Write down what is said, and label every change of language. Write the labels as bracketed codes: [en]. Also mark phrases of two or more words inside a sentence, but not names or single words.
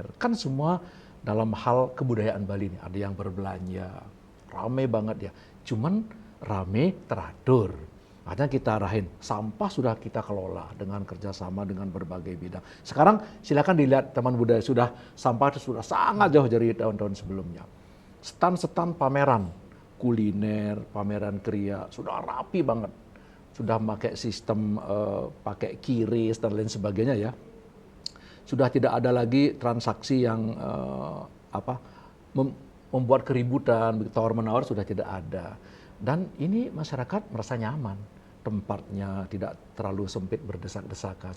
[id] Kan semua dalam hal kebudayaan Bali ini. Ada yang berbelanja, rame banget ya. Cuman rame teratur. Makanya kita arahin, sampah sudah kita kelola dengan kerjasama dengan berbagai bidang. Sekarang silakan dilihat teman budaya, sudah sampah itu sudah sangat jauh dari tahun-tahun sebelumnya. Stand-stand pameran, kuliner, pameran kriya, sudah rapi banget. Sudah pakai sistem, pakai kiris dan lain sebagainya ya. Sudah tidak ada lagi transaksi yang membuat keributan, tawar-menawar sudah tidak ada. Dan ini masyarakat merasa nyaman. Tempatnya tidak terlalu sempit berdesak-desakan.